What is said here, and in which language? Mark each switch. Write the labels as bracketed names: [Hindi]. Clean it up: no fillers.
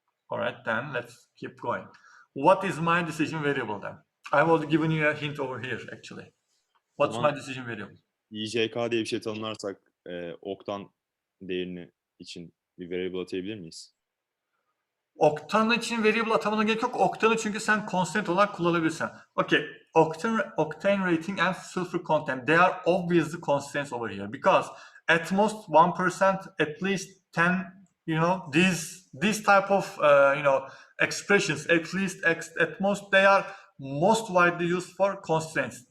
[English] Alright, then let's keep going. What is my decision variable then? I've already given you a hint over here actually. What's my decision variable? [Turkish] IJK diye bir şey tanımlarsak oktan değerini için bir variable atayabilir miyiz? Oktan için variable atamana gerek yok. Oktanı çünkü sen constant olarak kullanabilirsin. [English] Okay, octane rating and sulfur content, they are obviously constants over here because at most 1%, at least 10, these type of expressions, at least at most, they are most widely used for constraints.